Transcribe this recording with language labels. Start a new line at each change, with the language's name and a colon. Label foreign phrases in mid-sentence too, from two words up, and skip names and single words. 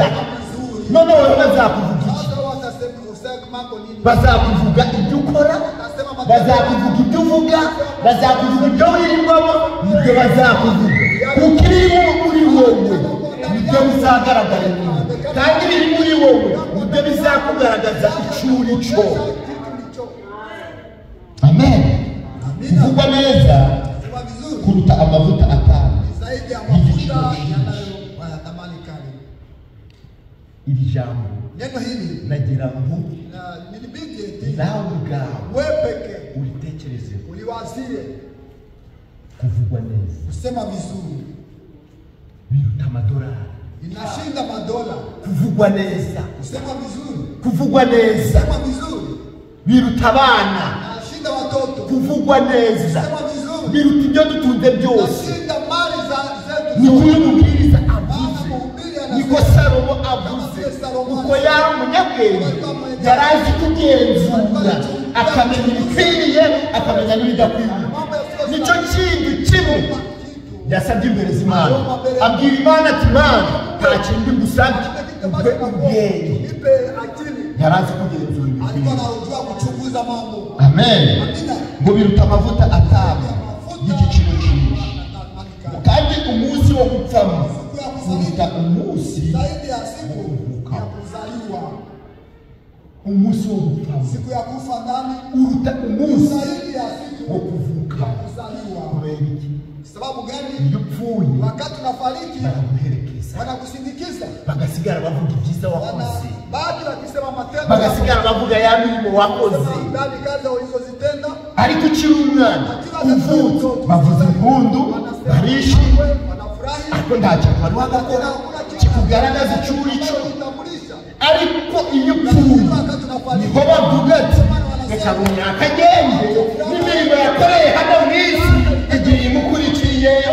Kinyarwanda: None wowe bazakuvuga iki? Bazakuvuga ibyo ukora bazakuvuga ibyo uvuga bazakuvuga ibyo wirirwamo nibyo bazakuvuga kuko ibiri muri wowe nibyo bizagaragara inyuma kandi ibiri muri wowe nibyo bizakugaragaza icyo uri cyo. Amen. Kuvugwa neza kuruta amavuta atamye y'igiciro cyinshi. Iri jambo
Swahili: neno hili
Kinyarwanda: nagira ngo nawe ubwawe uritekereze uliwazie kuvugwa neza
Swahili: kusema vizuri
Kinyarwanda: biruta amadolari
Swahili: inashinda madola.
Kinyarwanda: Kuvugwa neza
Swahili: kusema vizuri
Kinyarwanda: kuvugwa neza
Swahili: kusema vizuri
Kinyarwanda: biruta abana
Swahili: inashinda watoto.
Kinyarwanda: Kuvugwa neza
Swahili: kusema vizuri
Kinyarwanda: biruta ibyo dutunze byose.
Swahili: Inashinda mali zetu.
Kinyarwanda: Ni kumubwiriza avuze niko Salomo avuze uko yari umunyabwenge yarazi kugenzura akamenya ibikwiriye akamenya n'ibidakwiriye. Nicyo kintu kimwe yasabye imbere z'Imana abwira Imana ati Imana nta kintu ngusabye ubwe ubwenge. Yarazi kugenzura ibikwiriye. Amen. Ngo biruta amavuta atamye y'igiciro cyinshi kandi umunsi wo gupfamo kuruta umunsi wo kuzaliwa. Umunsi wo gupfamo
Swahili: siku ya kufa ndani
Kinyarwanda: uruta umunsi wo kuvuka. Kubera iki?
Swahili: Sababu gani?
Kinyarwanda: Iyo upfuye
Swahili: wakati unafariki
Kinyarwanda: baraguherekeza banakusindikiza bagasigara bavuga ibyiza wakoze
Swahili: baadhi wakisema matendo
Kinyarwanda: bagasigara bavuga ya mirimo wakoze
Swahili: ndani kazi ulizozitenda.
Kinyarwanda: Ariko ukiri umwana uvutse bavuza impundu barishimye ariko ntacyo bari bagakora kikugaragaza icyo uri cyo. Ariko iyo upfuye niho bavuga ati reka runaka agende n'imirimo yakoreye hano mu isi igiye imukurikiye.